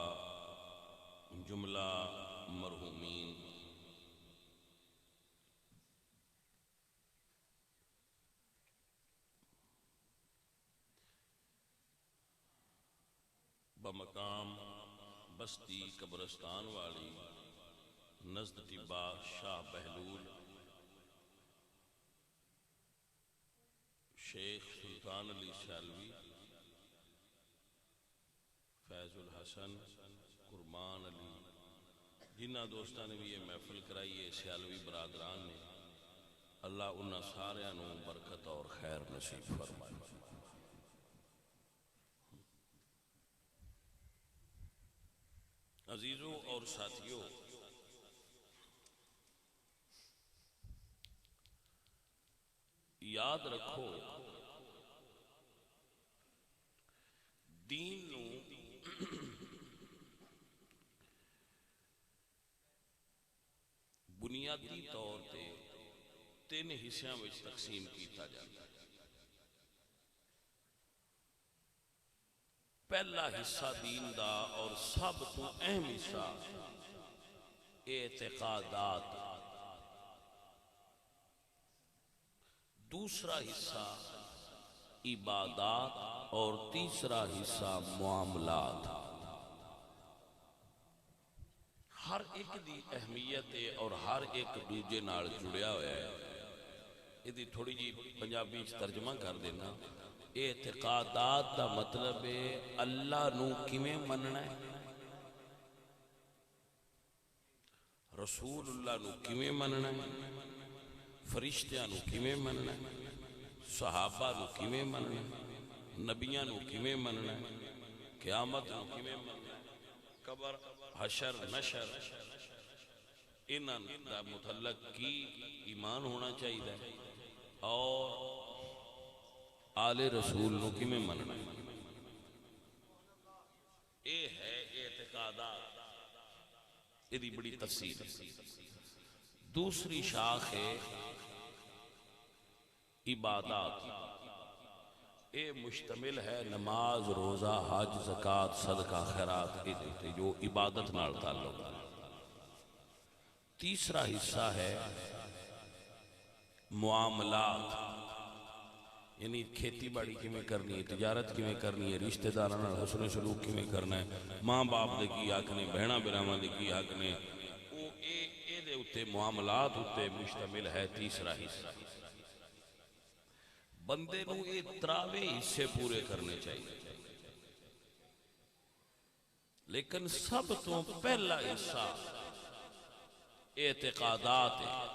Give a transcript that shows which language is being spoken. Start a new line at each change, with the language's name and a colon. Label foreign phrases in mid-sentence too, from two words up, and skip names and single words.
Urdu: جملہ مرحومین بمقام بستی قبرستان والی نزد ٹبا شاہ بہلول شیخ سلطان علی سیالوی
Punjabi: فیض الحسن قربان علی، جنہ دوستان نے بھی یہ محفل کرائی ہے سیالوی برادران نے، اللہ انہاں سارے نوں برکت اور خیر نصیب فرمائے۔ عزیزوں اور ساتھیوں، یاد رکھو دین نو بنیادی طور تے تین حصیاں وچ تقسیم کیتا جاتا ہے۔ پہلا حصہ دین دا اور سب تو اہم حصہ اعتقادات، دوسرا حصہ عبادات اور تیسرا حصہ معاملات۔ ہر ایک دی اہمیت ہے اور ہر ایک دوجے نال جڑیا ہوا ہے۔
Urdu: یہ تھوڑی جی پنجابی ترجمہ کر دینا۔
Punjabi: اعتقادات دا مطلب ہے اللہ نو کیویں مننا ہے، رسول اللہ نو کیویں مننا ہے، فرشتیاں نو کیویں مننا ہے، صحابہ نو کیویں مننا ہے، نبیاں نو کیویں مننا ہے، قیامت نو کیویں مننا ہے، قبر حشر نشر انہاں دا متعلق کی ایمان ہونا چاہیے اور آل رسول نو کی میں مننا ہے۔ اے ہے اعتقادات،
Urdu: یہ بڑی تفصیل ہے۔
Punjabi: دوسری شاخ ہے عبادات، اے مشتمل ہے نماز، روزہ، حج، زکوٰۃ، صدقہ، خیرات، جو عبادت نال تعلق ہے۔ تیسرا حصہ ہے معاملات، یعنی کھیتی باڑی کی میں کرنی ہے، تجارت کی میں کرنی ہے، رشتہ داراں نال حسن سلوک کی میں کرنا ہے، ماں باپ دے کی حق نے، بہناں براواں دے کی حق نے، او اے دے اتے معاملات اتے مشتمل ہے تیسرا حصہ۔ بندے نو اے تراوے حصے پورے کرنے چاہیے، لیکن سب تو پہلا حصہ اعتقادات ہے۔